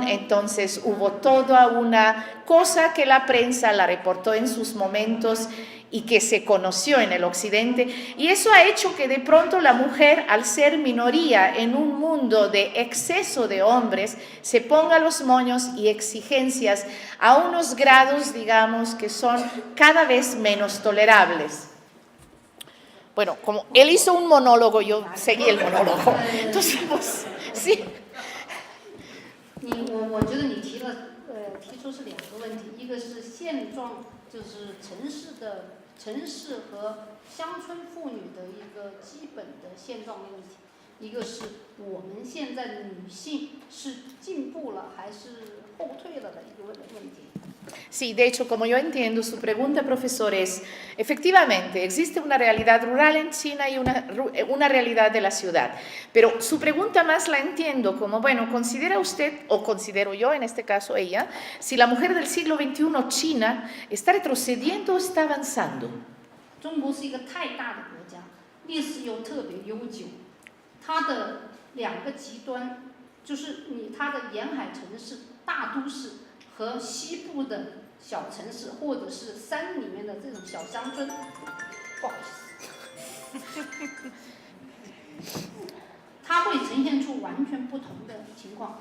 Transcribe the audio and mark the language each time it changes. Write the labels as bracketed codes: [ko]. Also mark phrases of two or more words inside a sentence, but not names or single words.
[es] Entonces hubo toda una cosa que la prensa la reportó en sus momentos y que se conoció en el occidente, y eso ha hecho que de pronto la mujer, al ser minoría en un mundo de exceso de hombres, se ponga los moños y exigencias a unos grados, digamos, que son cada vez menos tolerables. Bueno, como él hizo un monólogo, yo seguí el monólogo. Entonces, pues, sí. [zh] 我觉得你提出是2个问题，一个是现状，就是城市和乡村妇女的一个基本的现状的问题，一个是我们现在的女性是进步了还是后退了的一个问题。 [es] Sí, de hecho, como yo entiendo, su pregunta, profesor, es, efectivamente, existe una realidad rural en China y una realidad de la ciudad, pero su pregunta más la entiendo como, bueno, ¿considera usted, o considero yo, en este caso ella, si la mujer del siglo XXI China está retrocediendo o está avanzando? [zh] 中国是一个太大的国家，历史又特别悠久，它的2个极端就是它的沿海城市、大都市。和西部的小城市，或者是山里面的这种小乡村，不好意思，它会呈现出完全不同的情况。